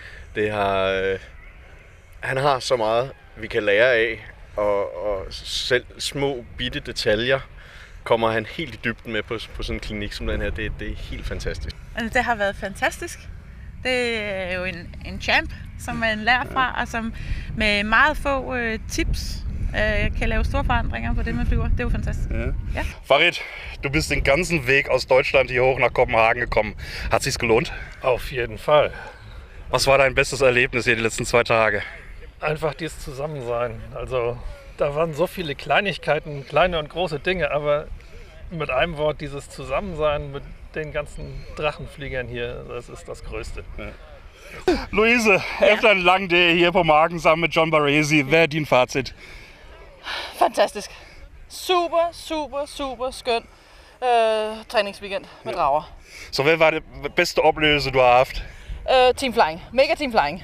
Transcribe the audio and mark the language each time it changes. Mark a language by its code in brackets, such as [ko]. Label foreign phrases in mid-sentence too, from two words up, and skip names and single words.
[da] Han har så meget, vi kan lære af, og selv små bitte detaljer kommer han helt i dybden med på sådan en klinik som den her. Det er helt fantastisk. Altså, det har været fantastisk. Det er jo en champ, som man lærer fra, og som med meget få tips kan lave store forandringer på det, man flyver. Det er jo fantastisk. Ja. [de] Farid, du bist den ganzen Weg aus Deutschland hier hoch nach Kopenhagen gekommen. Hat sich's gelohnt? Auf jeden Fall. Was war dein bestes Erlebnis hier die letzten 2 Tage? Einfach dieses Zusammensein. Also da waren so viele Kleinigkeiten, kleine und große Dinge, aber mit einem Wort dieses Zusammensein mit den ganzen Drachenfliegern hier, das ist das Größte. Ja. [da] Louise, efter en lang dag her på marken sammen med John Barresi, hvad er din fazit? Fantastisk. Super skøn træningsweekend med drager. Så hvad var det bedste oplevelse, du har haft? [en] Team flying. Mega team flying.